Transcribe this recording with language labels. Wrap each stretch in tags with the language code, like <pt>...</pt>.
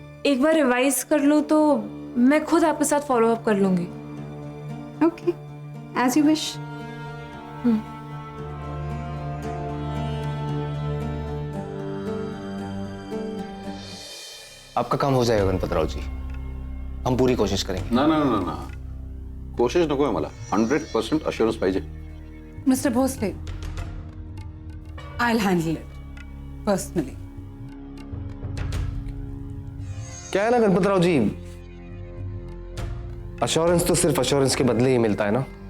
<hi>एक बार रिवाइज कर लूं तो मैं खुद आपके साथ फॉलो अप कर लूंगी।</hi> <en>Okay, as you wish.</en> <hi>आपका काम हो जाएगा गणपतराव जी, हम पूरी कोशिश करेंगे।</hi> <mr>ना ना ना ना, कोशिश नको आहे मला, 100% अश्योरन्स पाहिजे।</mr> <en>Mister Bhosale, I will handle it personally.</en> <hi>क्या है ना गणपतराव जी, अश्योरेंस तो सिर्फ अश्योरेंस के बदले ही मिलता है ना।</hi>